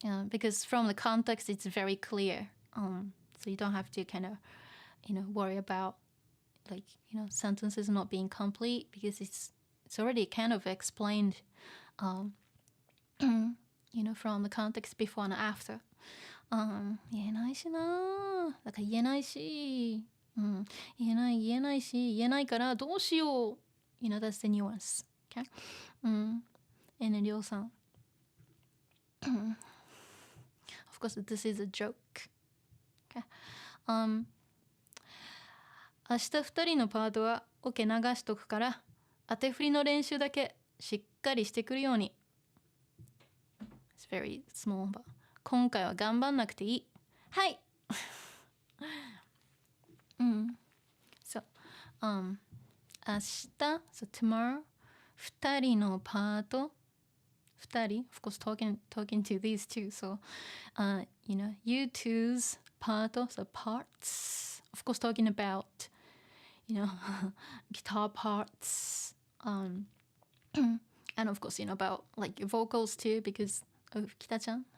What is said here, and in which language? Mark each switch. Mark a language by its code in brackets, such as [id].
[en] Because from the context, it's very clear. So you don't have to kind of, worry about like, sentences not being complete because it's already kind of explained, from the context before and after. [ja] 言えないしなだから言えないし、言えないし、言えないからどうしよう。 [en] That's the nuance. Okay? And then りょうさん。 Of course, this is a joke. Okay. [ja] 明日2人のパートはオケ流しとくから当て振りの練習だけしっかりしてくるように。 [en] It's very small, but [ja] 今回は頑張んなくていい。はい。 [en] So, 明日 so tomorrow [ja] 2人のパート2人 [en] of course talking to these two, so you two's part, so parts, of course talking about guitar parts, and of course about like vocals too, because of Kita-chan.